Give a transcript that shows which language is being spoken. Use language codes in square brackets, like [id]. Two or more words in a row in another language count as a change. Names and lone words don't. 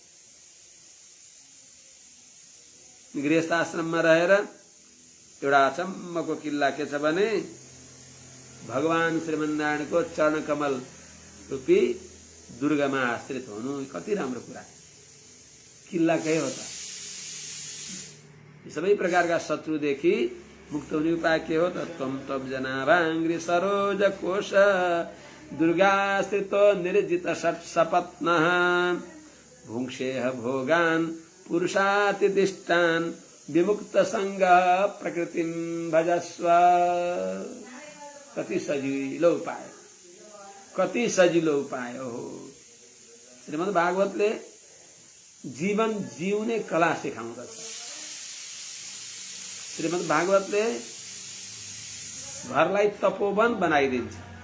[ne] गृहस्थाश्रममा रहेर एउटा अचम्मको किल्ला के छ भने भगवान श्रीमन्नारायणको चरणकमल रूपी दुर्गामा आश्रित हुनु कति राम्रो कुरा। किल्ला के हो त? सबै प्रकारका शत्रुदेखि मुक्त हुने उपाय के हो त? [sa] त्वं तब जनाभाङ्ग्रि सरोज कोश दुर्गाश्रितो निर्जित सपत्नः भुङ्क्षेह भोगान् पुरुषातिदिष्टान् विमुक्त संग प्रकृतिं भजस्व। [ne] कति सजिलो उपाय, कति सजिलो उपाय हो। श्रीमद् भागवतले जीवन जिउने कला सिकाउँदछ। श्रीमद् भागवतले घरलाई तपोवन बनाइदिन्छ।